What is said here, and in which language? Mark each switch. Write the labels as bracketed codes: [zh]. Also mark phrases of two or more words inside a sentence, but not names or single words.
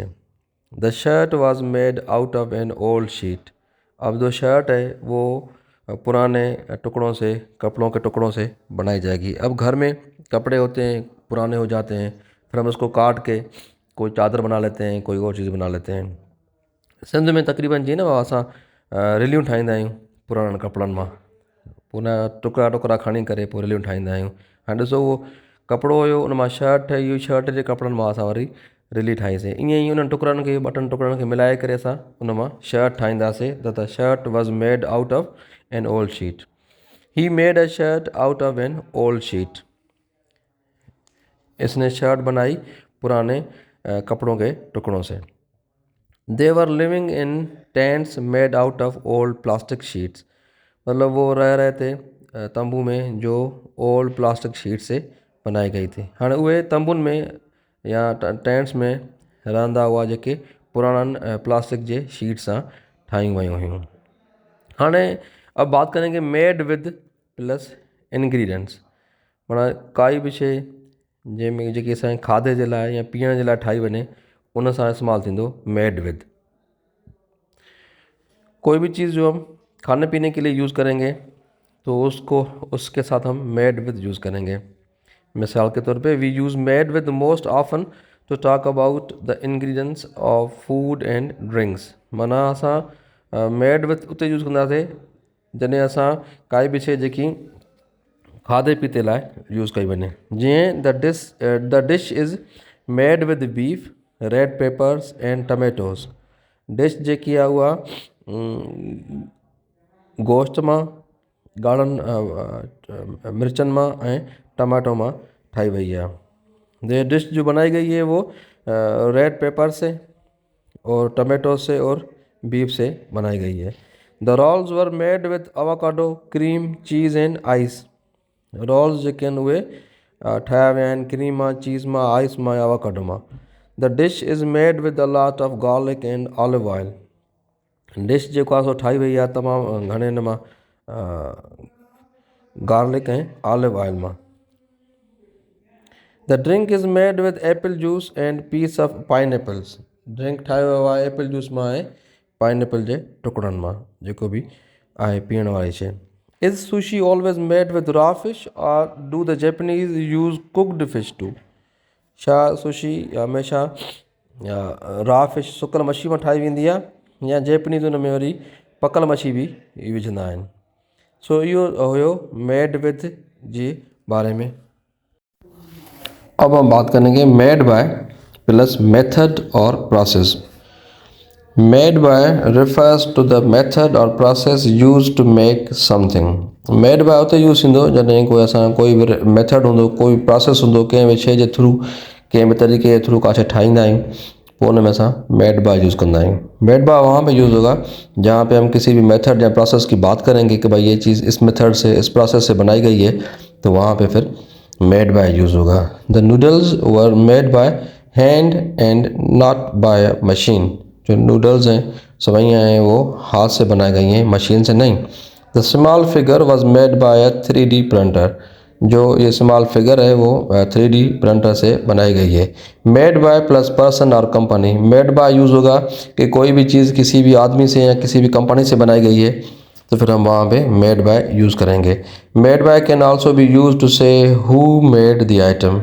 [en] The shirt was made out of an old sheet. [ur] اب جو شرٹ ہے وہ پرانے ٹکڑوں سے کپڑوں کے ٹکڑوں سے بنائی جائے گی. اب گھر میں کپڑے ہوتے ہیں پرانے ہو جاتے ہیں پھر ہم اس کو کاٹ کے کوئی چادر بنا لیتے ہیں، کوئی اور چیز بنا لیتے ہیں. [sd] सिंध में तक़रीबन जी न असां रिलियूं ठाहींदा आहियूं पुराणनि कपिड़नि मां, पुनः टुकड़ा टुकड़ा खणी करे पोइ रिलियूं ठाहींदा आहियूं। हाणे ॾिसो उहो कपिड़ो हुयो, उन मां शर्ट ठही हुई, शर्ट जे कपिड़नि मां असां वरी रिली ठाहीसीं। ईअं ई उन्हनि टुकड़नि खे, ॿ टुकड़नि खे मिलाए करे असां उन मां शर्ट ठाहींदासीं। [en] The shirt was made out of an old sheet. He made a shirt out of an old sheet. [ur] اس نے شرٹ بنائی پرانے کپڑوں کے ٹکڑوں سے. [en] They were living in tents made out of old plastic sheets. [ur] مطلب وہ رہ رہے تھے تمبو میں جو [en] old plastic sheet [ur] سے بنائی گئی تھی. [sd] हाँ उहे तंबुनि में या टेंट्स में रहंदा हुआ जेके पुराणनि प्लास्टिक जे शीट सां ठाहियूं वयूं हुयूं। [ur] هاڻي اب بات کریں گے [en] made with plus ingredients. [sd] माना काई बि शइ जंहिंमें जेकी असांजे खाधे जे लाइ या पीअण जे लाइ ठाही वञे उन सां इस्तेमालु थींदो [en] made with. [ur] کوئی بھی چیز جو ہم کھانے پینے کے لیے یوز کریں گے تو اس کو اس کے ساتھ ہم [en] made with [ur] یوز کریں گے. مثال کے طور پہ [en] we use made with most often to talk about the ingredients of food and drinks. [sd] माना असां [en] made with [sd] उते यूज़ कंदासीं जॾहिं असां काई बि शइ जेकी खाधे पीते लाइ यूज़ कई वञे। [en] जीअं the dish is made with beef, red peppers and tomatoes। [sd] डिश जेकी आहे उहा गोश्त मां, ॻाढ़नि मिर्चनि मां ऐं टमाटो मां ठाही वई आहे। [ur] یہ ڈش جو بنائی گئی ہے وہ [en] red pepper [ur] سے اور ٹماٹو سے اور بیف سے بنائی گئی ہے. [en] The rolls were made with avocado, cream, cheese and ice. [sd] रोल्स जेके आहिनि उहे ठाहिया विया आहिनि क्रीम मां, चीज़ मां, आइस मां, अवाकाडो मां। [en] The dish is made with a lot of garlic and olive oil. [sd] डिश जेको आहे सो ठाही वई आहे तमामु घणे हिन मां गार्लिक ऐं [en] olive oil [sd] मां। [en] The drink is made with apple juice and piece of pineapples. [sd] ड्रिंक ठाहियो वियो आहे [en] apple juice [sd] मां ऐं पाइनएप्पल जे टुकड़नि मां, जेको बि आहे पीअण वारी शइ। [en] Is sushi always made with raw fish or do the Japanese use cooked fish too. [sd] छा सुशी हमेशह [en] raw fish [sd] सुकल मच्छी मां ठाही वेंदी आहे या जैपनीज़ उन में वरी पकल मच्छी बि विझंदा आहिनि। सो इहो हुयो [en] made with [sd] जे बारे में। [ur] اب ہم بات کریں گے [en] made by plus method [ur] اور پروسیس. [en] Made by refers to the method or process used to make something. made by [sd] उते यूज़ थींदो जॾहिं कोई बि मेथड हूंदो, कोई प्रोसेस हूंदो, कंहिं बि शइ जे थ्रू, कंहिं बि तरीक़े जे थ्रू का शइ ठाहींदा आहियूं पोइ उन में असां [en] made by [sd] यूज़ कंदा आहियूं। [en] made by [ur] وہاں پہ یوز ہوگا جہاں پہ ہم کسی بھی میتھڈ یا پروسیس کی بات کریں گے کہ بھائی یہ چیز اس میتھڈ سے، اس پروسیس سے بنائی گئی ہے، تو وہاں پہ پھر [en] made by [ur] یوز ہوگا. [en] The noodles were made by hand and not by machine. [ur] جو نوڈلز ہیں، سویاں ہیں، وہ ہاتھ سے بنائی گئی ہیں، مشین سے نہیں. [en] The small figure was made by a 3D printer. [ur] جو یہ [en] small figure [ur] ہے وہ 3D پرنٹر سے بنائی گئی ہے. [en] made by plus person [ur] اور کمپنی. [en] made by [ur] یوز ہوگا کہ کوئی بھی چیز کسی بھی آدمی سے یا کسی بھی کمپنی سے بنائی گئی ہے تو پھر ہم وہاں پہ [en] made by [ur] یوز کریں گے. [en] Made by can also be used to say who made the item.